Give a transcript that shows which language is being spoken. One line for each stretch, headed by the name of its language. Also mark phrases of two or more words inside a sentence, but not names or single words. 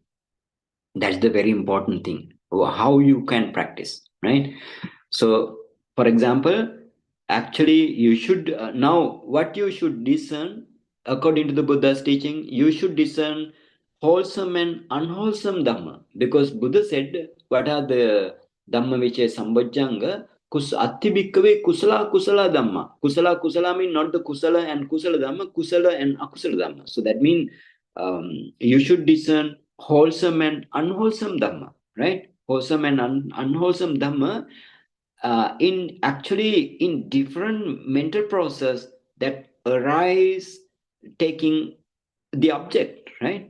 English: That's the very important thing. How you can practice, right? So, for example, actually, you should now what you should discern according to the Buddha's teaching. You should discern wholesome and unwholesome Dhamma, because Buddha said, "What are the Dhammavicayasambojjhaṅgaṃ?
Pali: Atti bhikkhave kusala kusala Dhamma. Kusala kusala
English: mean not the kusala and
Pali: kusala Dhamma,
English: kusala and
Pali: akusala Dhamma.
English: So that means you should discern wholesome and unwholesome Dhamma, right? Wholesome and unwholesome Dhamma in actually in different mental process that arise taking the object, right?